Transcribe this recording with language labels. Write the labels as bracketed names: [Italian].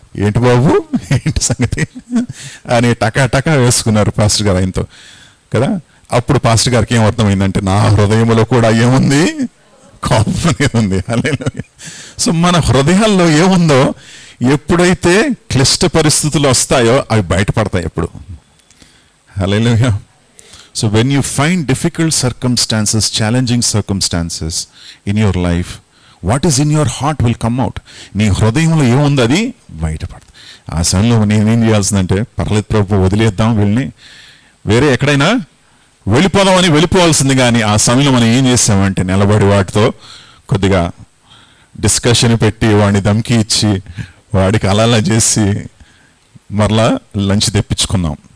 [Telugu] ఏంటి బాబు ఏంటి సంగతి అని టకా వేసుకున్నారు పాస్టర్ గారు ఆయనతో కదా. అప్పుడు పాస్టర్ గారికి ఏం అర్థమైందంటే నా హృదయంలో కూడా ఏముంది, కోపం అనేది ఉంది. హల్లెలూయా. సో మన హృదయాల్లో ఏముందో ఎప్పుడైతే క్లిష్ట పరిస్థితులు వస్తాయో అవి బయటపడతాయి ఎప్పుడు. హల్లెలూయా. [English] So when you find difficult circumstances, challenging circumstances in your life, what is in your heart will come out. [Telugu] నీ హృదయంలో ఏముంది అది బయటపడుతుంది. ఆ సమయంలో నేనేం చేయాల్సిందంటే, పర్లేదు ప్రభు వదిలేద్దాం వీళ్ళని, వేరే ఎక్కడైనా వెళ్ళిపోవాల్సింది. కానీ ఆ సమయంలో మనం ఏం చేసామంటే నిలబడి వాటితో కొద్దిగా డిస్కషన్ పెట్టి వాడిని ధమ్కి ఇచ్చి వాడికి అలా చేసి మరలా లంచ్ తెప్పించుకున్నాం.